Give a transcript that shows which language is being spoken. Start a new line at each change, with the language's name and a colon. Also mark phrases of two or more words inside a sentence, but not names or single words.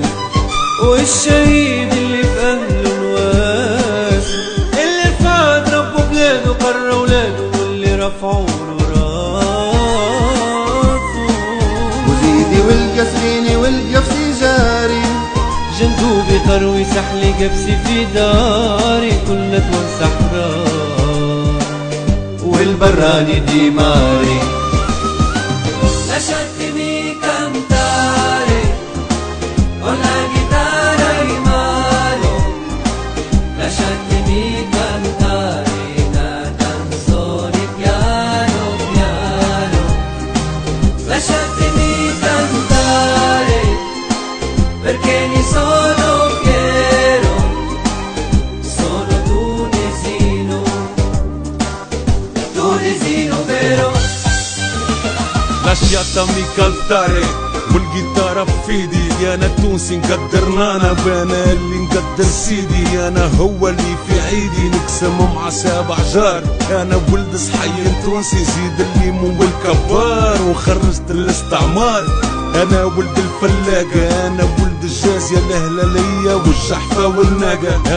Arabic: والشهيد اللي في اهله نواسه، اللي رفعت ربه بلاده قرى ولاده، واللي رفعوا له راسه، وزيدي والقسريني والقفصي جاري، جندوبي قروي سحلي قبسي في داري، كلنا دول صحراء والبراني ديماري.
Italian: Lasciatemi cantare con la chitarra in mano, lasciatemi cantare una canzone piano piano, lasciatemi cantare perché ne sono fiero, sono tunisino, tunisino vero. lasciatemi cantare
Arabic: والجيتارة بفيدي، انا تونسي نقدر نانا وانا اللي نقدر سيدي، انا هو اللي في عيدي نقسم مع سابع جار، انا ولد صحي تونسي زيد الليمون والكبار، وخرجت الاستعمار، انا ولد الفلاقة، انا ولد الجازية الهلالية والجحفة والناقة.